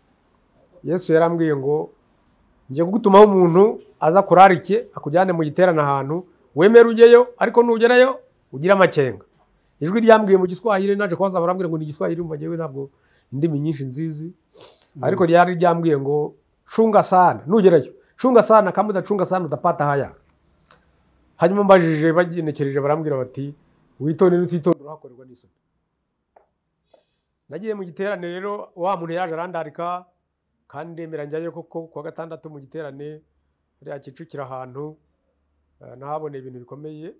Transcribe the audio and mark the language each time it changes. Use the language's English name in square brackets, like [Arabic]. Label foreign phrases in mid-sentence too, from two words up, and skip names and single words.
[Kinyarwanda] Yesu yarambwiye ngo ngiye kugutumaho umuntu aza kurarike akujyane mu giterane ahantu wemera ujyeyo, ariko nugerayo ugira amakenga. Ijwi ryambwiye mu Giswahili, naje kubaza barambwira ngo ni Giswahili, umva jewe ntabwo indimi nyinshi nzizi, ariko ryari ryambwiye ngo [Swahili] chunga sana [Kinyarwanda] nugerayo, [Swahili] chunga sana, kama udachunga sana utapata haya. [Kinyarwanda] Hanyuma mbajije bagenekereje barambwira bati witonde n'utitonde urahakorerwa n'isoni. Nagiye mu giterane rero, wa muntu yaje arandarika kandi ndemera njyayo koko kwa gatandatu mu giterane ari Kicukiro ahantu nahabone ibintu bikomeye.